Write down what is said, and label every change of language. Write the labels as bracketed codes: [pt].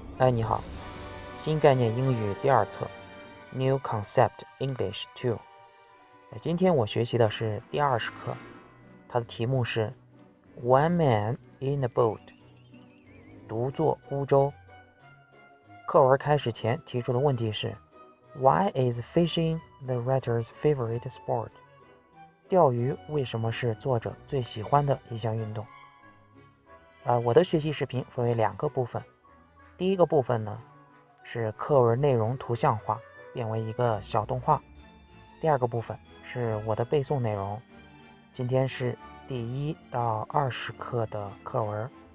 [zh] 你好，新概念英语第二册 New Concept English 2。今天我学习的是第20课，它的题目是 One Man in a Boat， 独坐孤舟。课文开始前提出的问题是 [en] Why is fishing the writer's favorite sport？ [zh] 钓鱼为什么是作者最喜欢的一项运动？我的学习视频分为2个部分。第一个部分呢，是课文内容图像化，变为一个小动画。第二个部分是我的背诵内容。今天是第1到20课的课文。